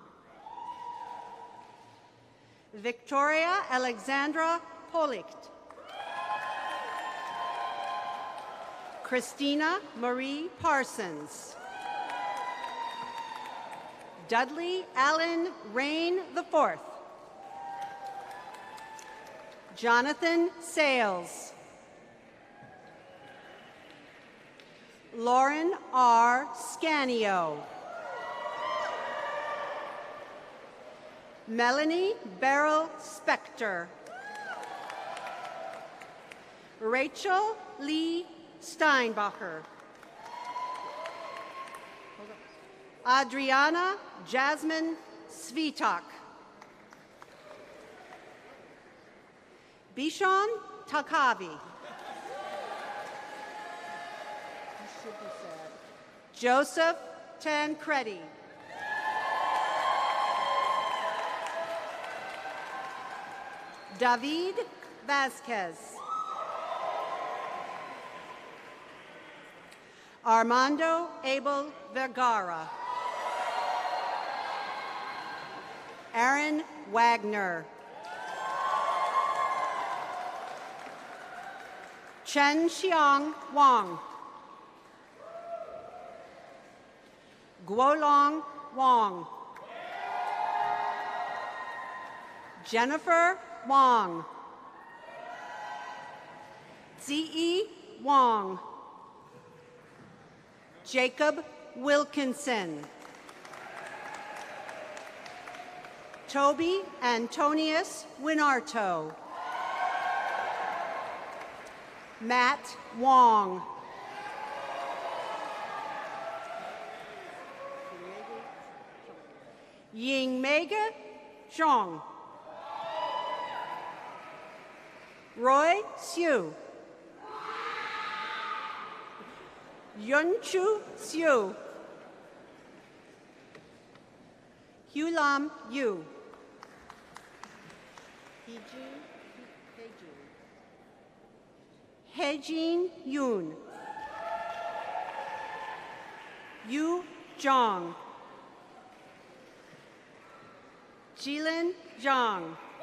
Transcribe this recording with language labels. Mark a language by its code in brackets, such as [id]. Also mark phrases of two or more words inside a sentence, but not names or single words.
[en] Victoria Alexandra Policht. Christina Marie Parsons. Dudley Allen Rain IV. Jonathan Sales. Lauren R. Scanio. Melanie Beryl Spector. Rachel Lee Steinbacher. Adriana Jasmine Svitak. Bishon Takavi. Joseph Tancredi. David Vasquez. Armando Abel Vergara. Aaron Wagner. Chen Xiang Wang. Guolong Wang. Jennifer Wang. Ziyi Wang. Jacob Wilkinson. Toby Antonius Winarto. Matt Wong. Yingmega Zhong. Roy Siu. Yunchu Siu. Hulam Yu. Hejin Yoon. Yu Zhang. Jilin Zhang.